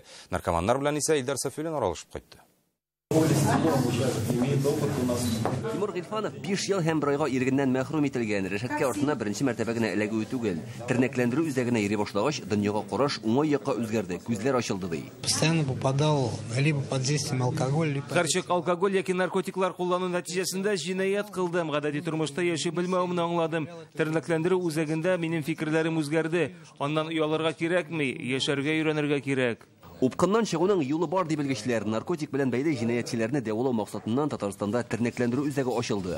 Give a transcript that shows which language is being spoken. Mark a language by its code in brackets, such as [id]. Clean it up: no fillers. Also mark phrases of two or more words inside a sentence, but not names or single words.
[tt] Наркоманнар белән исә Илдар Сафиуллин аралашып кайтты. Тимур Гыйльфанов 5 ел һәм брайга иргеннән мәхрүм ителгән. Рәшәткә артына беренче мәртәбә генә эләгү түгел. Тернәкләндерү үзәгенә йөри башлагач, дөньяга караш уңай якка үзгәрде. Күзләр ачылды ди. [ru] Постоянно попадал либо под действием алкоголя, либо [tt] Һәрчак алкоголь яки наркотиклар куллану нәтиҗәсендә җинаять кылдым. Гадәти тормышта яши белмәвемне аңладым. Тернәкләндерү үзәгендә минем фикерләрем үзгәрде. Аннан уялырга кирәкми, яшәргә өйрәнергә кирәк. Упкыннан чыгуның юлы бар дип белгечләр. Наркотик белән бәйле җинаятьчеләрне дәвалау максатыннан Татарстанда тернәкләндерү үзәге ачылды.